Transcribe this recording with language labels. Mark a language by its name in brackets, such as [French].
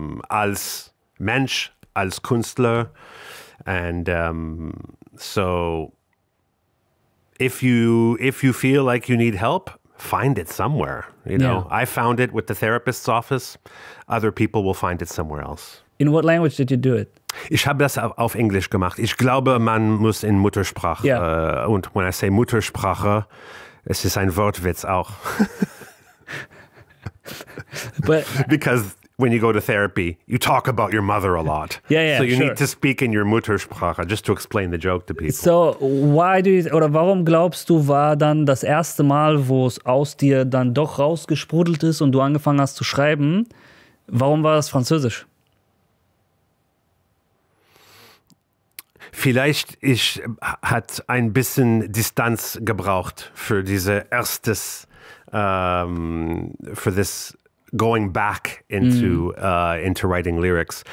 [German] Als Mensch, als Künstler. [English] And so if you feel like you need help, find it somewhere. You know, I found it with the therapist's office. Other people will find it somewhere else. In what language did you do it? [German] Ich habe das auf Englisch gemacht. Ich glaube, man muss in Muttersprache. [English] Yeah. [German] Und [English] when I say [German] Muttersprache, es ist ein Wortwitz auch. [English] But because when you go to therapy, you talk about your mother a lot. Yeah, so you sure. need to speak in your Muttersprache just to explain the joke to people. [German] So, warum glaubst du, war dann das erste Mal, wo es aus dir dann doch rausgesprudelt ist und du angefangen hast zu schreiben, warum war das Französisch? Vielleicht hat ein bisschen Distanz gebraucht für diese für [English] this going back into writing lyrics.